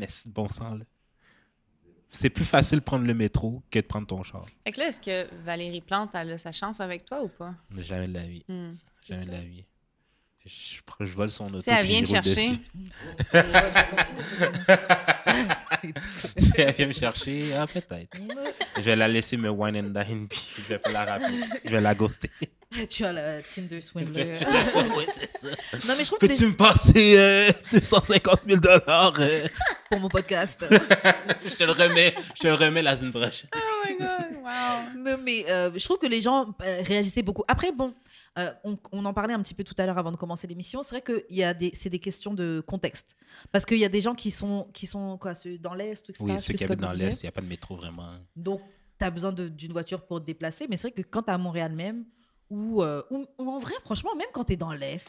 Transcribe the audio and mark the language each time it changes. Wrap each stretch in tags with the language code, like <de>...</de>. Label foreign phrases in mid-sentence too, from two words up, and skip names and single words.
<fr>Ça fait aucun bon sens, là. c'est plus facile de prendre le métro que de prendre ton char. Fait que là, est-ce que Valérie Plante, elle a sa chance avec toi ou pas? Jamais de la vie. Jamais de la vie. Je vole son auto. Si elle puis vient j'y te roule chercher. Si elle vient me chercher, peut-être. Je vais la laisser me</fr> <en>wine and dine,</en> <fr>puis je vais pas la rappeler. Je vais la ghoster. Tu as le Tinder Swindler. Oui, c'est ça. Non, mais je trouve que Peux-tu me passer 250 000 pour mon podcast. Je te le remets la semaine prochaine.</fr> <en>Oh my God, wow.</en> <fr>Non, mais je trouve que les gens réagissaient beaucoup. Après, bon, on en parlait un petit peu tout à l'heure avant de commencer l'émission. C'est vrai que c'est des questions de contexte. Parce qu'il y a des gens qui sont quoi, ceux dans l'Est, etc. Oui, ceux qui habitent dans disait. l'Est, il n'y a pas de métro vraiment. Donc, tu as besoin d'une voiture pour te déplacer. Mais c'est vrai que quand tu es à Montréal même, ou en vrai, franchement, même quand tu es dans l'Est,</fr>